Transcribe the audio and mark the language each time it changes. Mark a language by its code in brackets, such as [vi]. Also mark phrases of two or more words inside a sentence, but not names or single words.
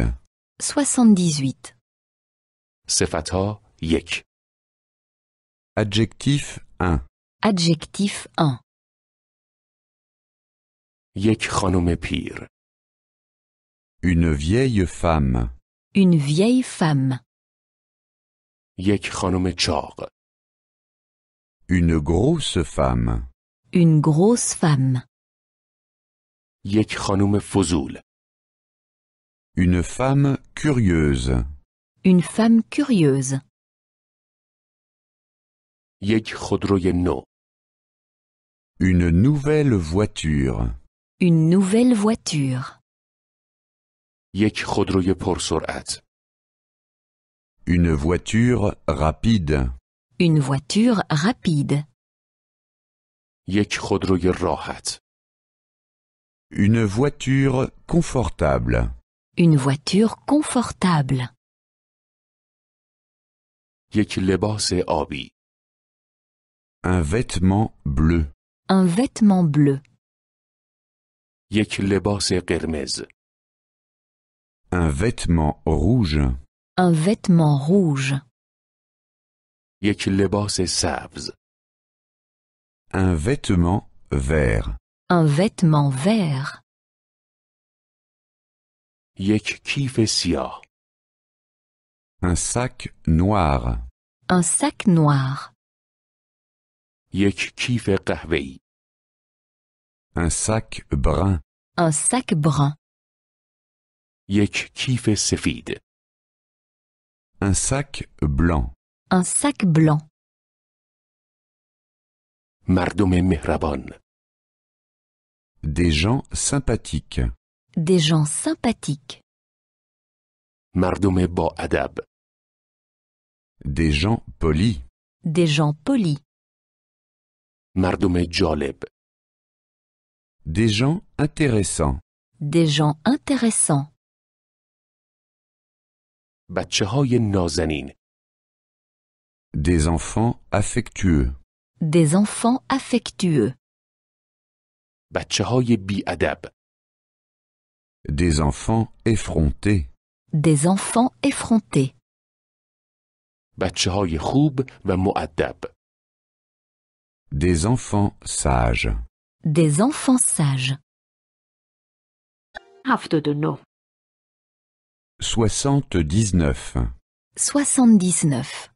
[fa] 78. صفتها 1 [fr] Adjectif 1. Adjectif 1. [fa] یک خانم پیر. [fr] Une vieille femme. Une vieille femme. [fa] یک خانم چاق. [fr] Une grosse femme. Une grosse femme. [fa] یک خانم فضول. [fr] Une femme curieuse. Une femme curieuse. [fa] یک خودروی نو. [fr] Une nouvelle voiture. Une nouvelle voiture. [fa] یک خودروی پرسرعت. [fr] Une voiture rapide. Une voiture rapide. [fa] یک خودروی راحت. [fr] Une voiture confortable. Une voiture confortable. [fa] یک لباس آبی. [fr] Un vêtement bleu. Un vêtement bleu. [fa] یک لباس قرمز. [fr] Un vêtement rouge. Un vêtement rouge. [fa] یک لباس سبز. [fr] Un vêtement vert. Un vêtement vert. [fa] یک کیف سیاه. [fr] Un sac noir. Un sac noir. [fa] یک کیف قهوه‌ای. [fr] Un sac brun. Un sac brun. [fa] یک کیف سفید. [fr] Un sac blanc. Un sac blanc. [fa] مردم مهربان. [fr] Des gens sympathiques. Des gens sympathiques. [fa] مردم با ادب. [fr] Des gens polis. Des gens polis. [fa] مردم جالب. [fr] Des gens intéressants. Des gens intéressants. [fa] بچه‌های نازنین. [fr] Des enfants affectueux. Des enfants affectueux. [fa] بچه‌های بی‌ادب. [fr] Des enfants effrontés. Des enfants effrontés. [fa] بچه‌های خوب و مؤدب. [fr] Des enfants sages. Des enfants sages. [fa] 79. [fr] 79. 79.